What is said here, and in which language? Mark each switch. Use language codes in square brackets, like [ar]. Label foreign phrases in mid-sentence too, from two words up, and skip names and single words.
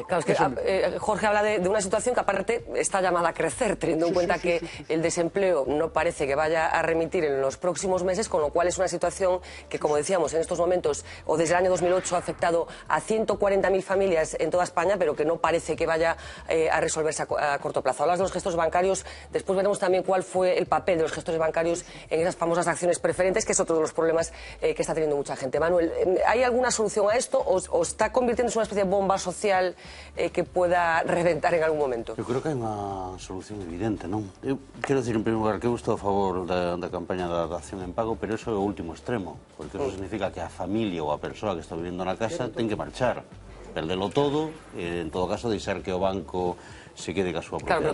[es] Claro, es que Jorge habla de una situación que aparte está llamada a crecer, teniendo en cuenta que el desempleo no parece que vaya a remitir en los próximos meses, con lo cual es una situación que, como decíamos, en estos momentos, o desde el año 2008, ha afectado a 140.000 familias en toda España, pero que no parece que vaya a resolverse a corto plazo. Hablas de los gestores bancarios, después veremos también cuál fue el papel de los gestores bancarios en esas famosas acciones preferentes, que es otro de los problemas que está teniendo mucha gente. Manuel, ¿hay alguna solución a esto o está convirtiéndose en una especie de bomba social que pueda reventar en algún momento? [gl] Eu creo que hai unha solución evidente, non? Eu quero decir, en primeiro lugar, que eu estou a favor da campaña da dación en pago, pero eso é o último extremo, porque eso significa que a familia ou a persoa que está vivendo na casa ten que marchar, perdelo todo, en todo caso deixar que o banco se quede ca súa propiedade.